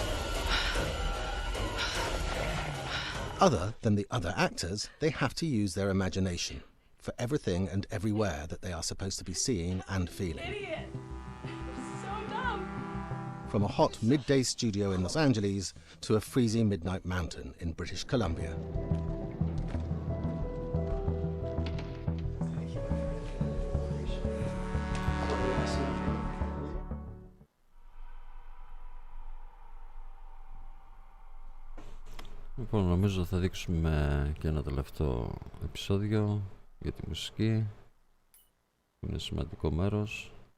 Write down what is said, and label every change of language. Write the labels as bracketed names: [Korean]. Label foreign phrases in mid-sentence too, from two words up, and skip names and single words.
[English] Other than the other actors, they have to use their imagination for everything and everywhere that they are supposed to be seeing and feeling. Idiot! So dumb! From a hot midday studio in Los Angeles to a freezing midnight mountain in British Columbia. [Greek] Λοιπόν, νομίζω θα δείξουμε και ένα τελευταίο επεισόδιο για τη μουσική, που είναι σημαντικό μέρος